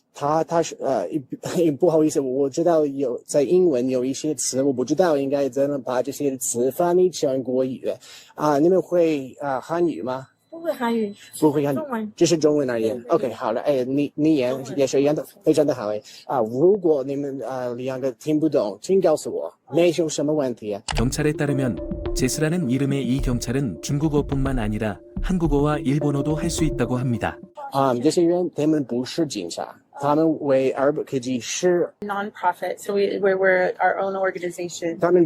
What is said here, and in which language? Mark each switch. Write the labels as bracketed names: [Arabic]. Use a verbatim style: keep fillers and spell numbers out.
[Chinese] 他他是呃，不好意思，我知道有在英文有一些词，我不知道应该怎么把这些词翻译成国语啊、呃。你们会啊、呃、汉语吗？不会韩语，不会韩中文，这是中文而言。 OK， 好了，哎，你你言也是一样的，非常的好哎。啊，如果你们啊两个听不懂，请告诉我，没有什么问题。 [Korean] 경찰에따르면 제스라는 이름의 이 경찰은 중국어뿐만 아니라 한국어와 일본어도 할 수 있다고 합니다. [Chinese] 啊，这些人他们不是警察。他们为尔伯克基市 [English] non-profit, so we we're, we're our own organization.